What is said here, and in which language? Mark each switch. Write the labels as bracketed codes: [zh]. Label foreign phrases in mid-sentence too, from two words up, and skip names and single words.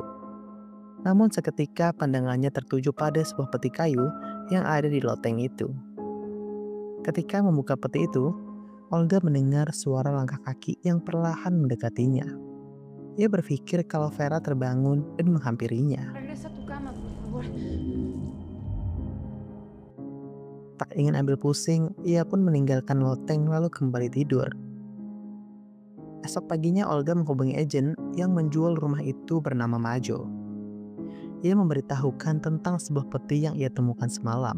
[id] Namun seketika pandangannya tertuju pada sebuah peti kayu yang ada di loteng itu. Ketika membuka peti itu, Olga mendengar suara langkah kaki yang perlahan mendekatinya. Ia berpikir kalau Vera terbangun dan menghampirinya. [es] Regresa a tu cama, por favor. [id] Tak ingin ambil pusing, ia pun meninggalkan loteng lalu kembali tidur. Esok paginya Olga menghubungi agen yang menjual rumah itu bernama Majo. Ia memberitahukan tentang sebuah peti yang ia temukan semalam.